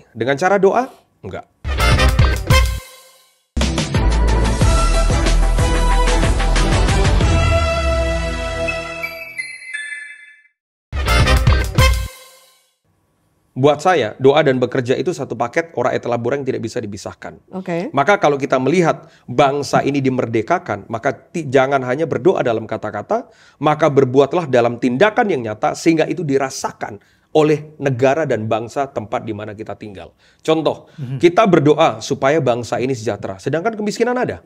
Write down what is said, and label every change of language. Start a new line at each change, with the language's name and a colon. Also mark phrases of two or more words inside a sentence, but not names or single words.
Indonesian: Dengan cara doa? Enggak. Buat saya, doa dan bekerja itu satu paket
Latin: ora et labora
Indonesian: yang tidak bisa dipisahkan. Maka kalau kita melihat bangsa ini dimerdekakan, maka jangan hanya berdoa dalam kata-kata, maka berbuatlah dalam tindakan yang nyata sehingga itu dirasakan oleh negara dan bangsa tempat di mana kita tinggal. Contoh, kita berdoa supaya bangsa ini sejahtera, sedangkan kemiskinan ada.